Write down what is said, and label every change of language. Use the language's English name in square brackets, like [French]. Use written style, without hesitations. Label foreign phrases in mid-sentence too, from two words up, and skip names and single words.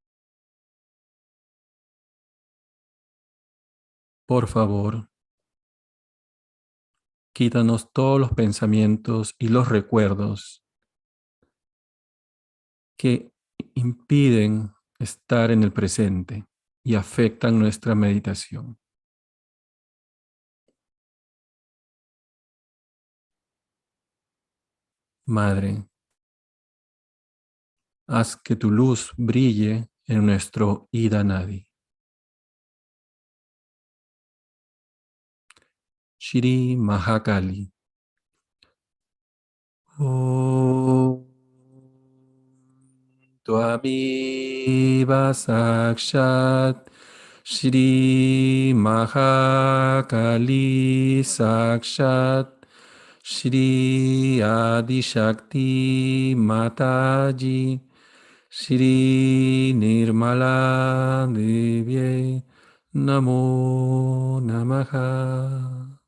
[Spanish] Por favor, quítanos todos los pensamientos y los recuerdos que impiden estar en el presente y afectan nuestra meditación. Madre, haz que tu luz brille en nuestro Ida Nadi. Shri Mahakali. [Sanskrit] ॐ त्वमेव साक्षात् श्री महाकाली साक्षात् श्री आदि शक्ति माताजी श्री निर्मला देव्यै नमो नमः.